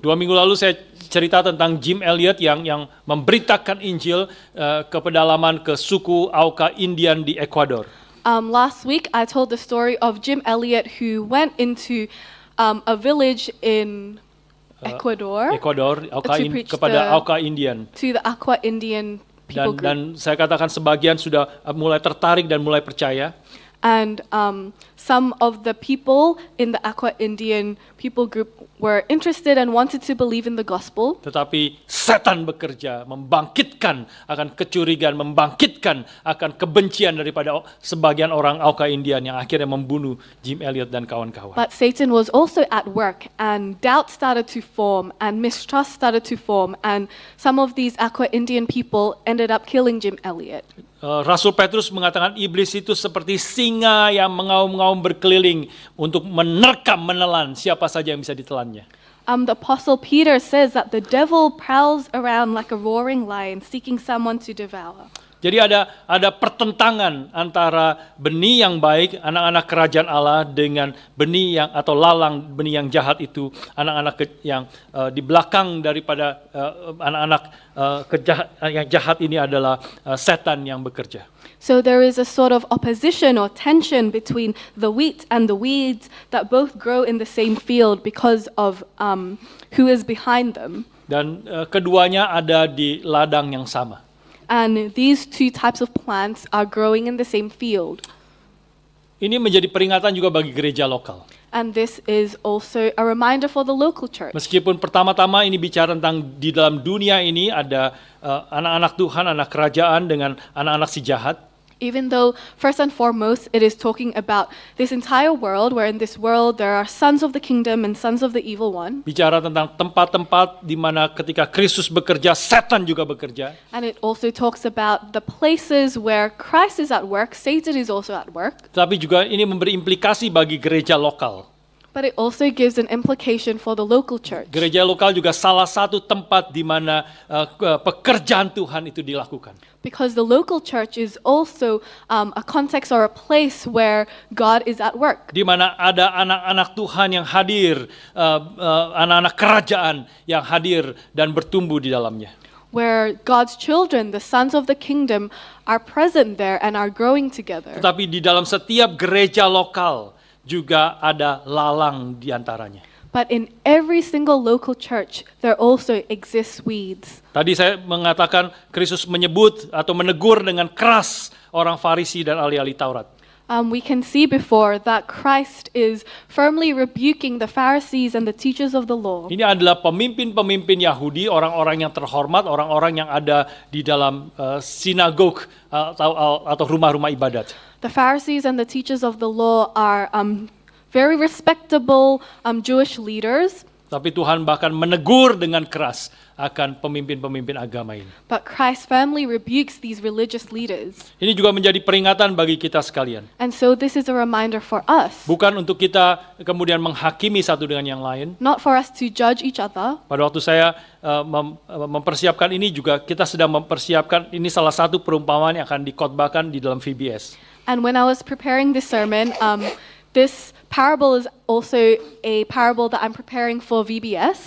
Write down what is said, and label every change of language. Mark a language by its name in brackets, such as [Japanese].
[Indonesian] 2 minggu lalu saya cerita tentang Jim Elliot yang memberitakan Injil ke pedalaman ke suku Auca Indian di Ecuador. [English] Last week I told the story of Jim Elliot who went into a village in Ecuador [Indonesian] kepada Auca Indian. [English] To the Auca Indian people group. [Indonesian] Dan saya katakan sebagian sudah mulai tertarik dan mulai percaya. [English] And some of the people in the Aqua Indian people group were interested and wanted to believe in the gospel. [Indonesian] Tetapi setan bekerja, membangkitkan akan kecurigaan, membangkitkan akan kebencian daripada sebagian orang Auka Indian yang akhirnya membunuh Jim Elliot dan kawan-kawan. [English] But Satan was also at work, and doubt started to form, and mistrust started to form, and some of these Aqua Indian people ended up killing Jim Elliot. [Indonesian] Rasul Petrus mengatakan iblis itu seperti singa yang mengaum-ngaum berkeliling untuk menerkam, menelan siapa saja yang bisa ditelannya. [English] The Apostle Peter says that the devil prowls around like a roaring lion, seeking someone to devour. [Indonesian] Jadi ada pertentangan antara benih yang baik, anak-anak kerajaan Allah, dengan benih yang atau lalang benih yang jahat itu, anak-anak yang di belakang daripada anak-anak yang jahat ini adalah setan yang bekerja. [English] So there is a sort of opposition or tension between the wheat and the weeds that both grow in the same field because of who is behind them. [Indonesian] Dan keduanya ada di ladang yang sama. [English] And these two types of plants are growing in the same field. [Indonesian] Ini menjadi peringatan juga bagi gereja lokal. [English] And this is also a reminder for the local church. [Indonesian] Meskipun pertama-tama ini bicara tentang di dalam dunia ini ada anak-anak Tuhan, anak kerajaan dengan anak-anak si jahat. [English] Even though, first and foremost, it is talking about this entire world, where in this world there are sons of the kingdom and sons of the evil one. [Indonesian] Bicara tentang tempat-tempat di mana ketika Kristus bekerja, setan juga bekerja. [English] And it also talks about the places where Christ is at work, Satan is also at work. [Indonesian] Tapi juga ini memberi implikasi bagi gereja lokal. [English] But it also gives an implication for the local church. [Indonesian] Gereja lokal juga salah satu tempat di mana pekerjaan Tuhan itu dilakukan. [English] Because the local church is also a context or a place where God is at work. [Indonesian] Di mana ada anak-anak Tuhan yang hadir, anak-anak kerajaan yang hadir dan bertumbuh di dalamnya. [English] Where God's children, the sons of the kingdom, are present there and are growing together. [Indonesian] Tetapi di dalam setiap gereja lokal juga ada lalang di antaranya. [English] But in every single local church, there also exists weeds. [Indonesian] Tadi saya mengatakan Kristus menyebut atau menegur dengan keras orang Farisi dan ahli-ahli Taurat. [English] We can see before that Christ is firmly rebuking the Pharisees and the teachers of the law. [Indonesian] Ini adalah pemimpin-pemimpin Yahudi, orang-orang yang terhormat, orang-orang yang ada di dalam sinagog atau rumah-rumah ibadat. [English] The Pharisees and the teachers of the law are very respectable Jewish leaders. [Indonesian] Tapi Tuhan bahkan menegur dengan keras akan pemimpin-pemimpin agama ini. [English] But Christ firmly rebukes these religious leaders. [Indonesian] Ini juga menjadi peringatan bagi kita sekalian. [English] And so this is a reminder for us. [Indonesian] Bukan untuk kita kemudian menghakimi satu dengan yang lain. [English] Not for us to judge each other. [Indonesian] Pada waktu saya mempersiapkan ini juga, kita sedang mempersiapkan, ini salah satu perumpamaan yang akan dikhotbahkan di dalam VBS. [English] And when I was preparing this sermon, this parable is also a parable that I'm preparing for VBS.